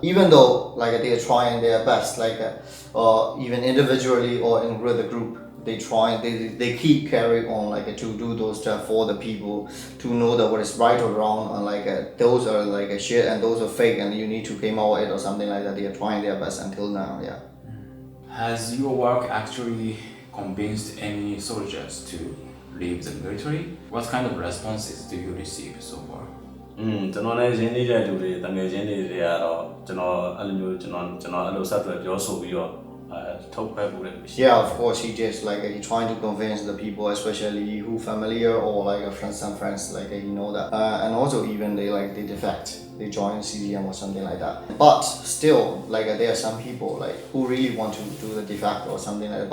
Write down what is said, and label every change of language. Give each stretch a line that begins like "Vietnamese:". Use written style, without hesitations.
English: Even though like they are trying their best, like even individually or in with the group, they keep carrying on like to do those stuff for the people to know that what is right or wrong and like those are like a shit and those are fake and you need to came out with it or something like that. They are trying their best until now, yeah. Has your work actually convinced any soldiers to leave the military? What kind of responses do you receive so far?
Burmese: ကျွန်တော်လည်းရင်းနှီးတဲ့လူတွေတငယ်ချင်းတွေကတော့ကျွန်တော်အဲ့လိုမျိုးကျွန်တော်အဲ့လိုဆက်သွယ်ပြောဆိုပြီးတော့ ထုတ်ခွဲမှုတယ်ရှိ
English: Yeah, of course he did. Like he trying to convince the people, especially who familiar or like some friends, like he know that. And also even they defect, they join CDM or something like that. But still, like there are some people like who really want to do the defect or something like that.